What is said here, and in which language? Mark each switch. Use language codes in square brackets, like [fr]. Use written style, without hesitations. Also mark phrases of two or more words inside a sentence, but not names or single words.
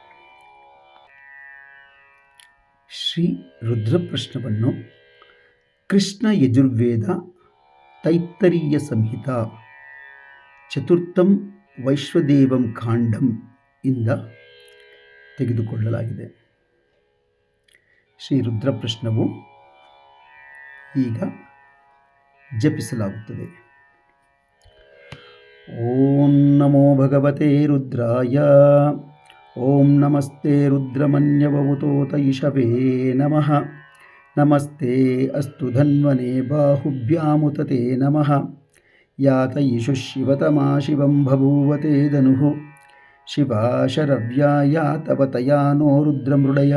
[kn] ಶ್ರೀ ರುದ್ರಪ್ರಶ್ನವನ್ನು ಕೃಷ್ಣ ಯಜುರ್ವೇದ ತೈತ್ತರೀಯ ಸಂಹಿತ [sa] ಚತುರ್ಥಂ ವೈಶ್ವದೇವಂ ಕಾಂಡಂ [kn] ಇಂದ ತೆಗೆದುಕೊಳ್ಳಲಾಗಿದೆ. ಶ್ರೀ ರುದ್ರಪ್ರಶ್ನವು ಈಗ ಜಪಿಸಲಾಗುತ್ತದೆ. [sa] ಓಂ ನಮೋ ಭಗವತೆ ರುದ್ರಾಯ. ಓಂ ನಮಸ್ತೆ ರುದ್ರಮನ್ಯವವುತೋತ ಇಷವೇ ನಮಃ. ನಮಸ್ತೆ ಅಸ್ತು ಧನ್ವನೆ ಬಾಹುಭ್ಯಾಮುತತೆ ನಮಃ. ಯಾತ ಇಷು ಶಿವತಮಾ ಶಿವಂ ಬಭೂವತೆ ಧನುಃ. ಶಿವಾ ಶರವ್ಯಾ ಯಾತವತಯಾ ನೋ ರುದ್ರಮೃಡಯ.